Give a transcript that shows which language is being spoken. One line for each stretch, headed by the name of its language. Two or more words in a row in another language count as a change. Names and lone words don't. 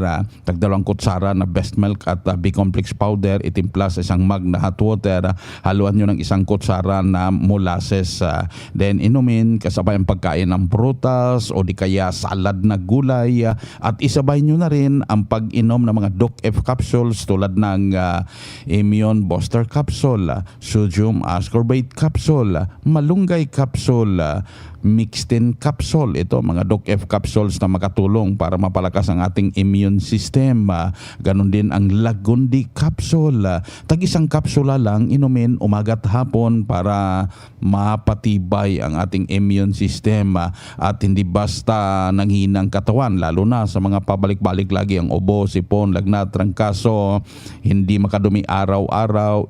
Filipino: Tagdalawang kutsara na Best Milk at B Complex Powder, itimpla sa isang mug na
English: hot water.
Filipino: Haluan nyo ng isang kutsara na molasses. Then inumin kasabay ang pagkain ng prutas o di kaya salad na gulay. At isabay nyo na rin ang pag-inom ng mga Doc F capsules tulad ng Immune Booster Capsule, Sodium Ascorbate Capsule, Malunggay Capsule, Mixtin Capsule. Ito mga Doc F capsules na makatulong para mapalakas ang ating
English: immune system.
Filipino: Ganon din ang Lagundi Capsule. Tag-isang kapsula lang inumin umaga at hapon para mapatibay ang ating
English: immune system
Filipino: at hindi basta nanghinang katawan, lalo na sa mga pabalik-balik lagi ang ubo, sipon, lagnat, trangkaso, hindi makadumi araw-araw.